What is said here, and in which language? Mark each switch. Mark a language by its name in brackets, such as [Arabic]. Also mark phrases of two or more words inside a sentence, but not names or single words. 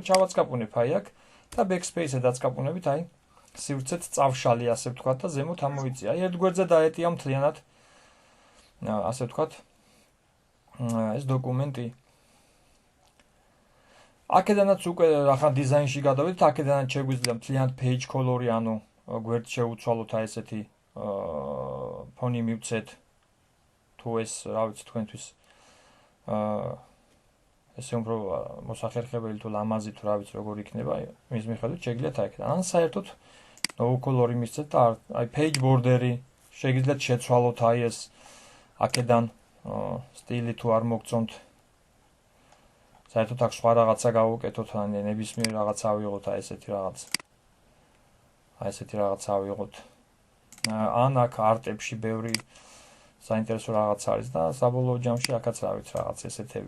[Georgian] ჩავაწყაპუნებ აი აქ და backspace-ზე დაწყაპუნებით აი სივრცეც წავშალი, ასე ვთქვათ და ზემოთ ამოვიწია. აი ერთ გვერდზე დაეტია მთლიანად ასე ვთქვათ ეს დოკუმენტი. აქედანაც უკვე ახლა დიზაინში გადავიდეთ, აქედანაც შეგვიძლია მთლიანად [English] page color- [Georgian] ი, ანუ გვერდს შევუცვალოთ აი ესეთი ფონი მივცეთ თუ ეს, რა ვიცი, თქვენთვის ესე უფრო მოსახერხებელი თუ ლამაზი თუ რა ვიცი როგორ იქნება, მის მიხედვით შეგიძლიათ აი აქედან. ან საერთოდ [English] no color- [Georgian] ი მისცეთ და აი [English] page border- [Georgian] ი შეგიძლიათ შეცვალოთ აი ეს აქედან სტილი თუ არ მოგწონთ. საერთოდ აქ სხვა რაღაცა გავუკეთოთ, ან ნებისმიერ რაღაცა ავიღოთ, აი ესეთი რაღაც. აი ესეთი რაღაცა ავიღოთ. ან აქ არტებში ბევრი საინტერესო რაღაც არის და საბოლოო ჯამში აქაც რა ვიცი რაღაც ესეთები.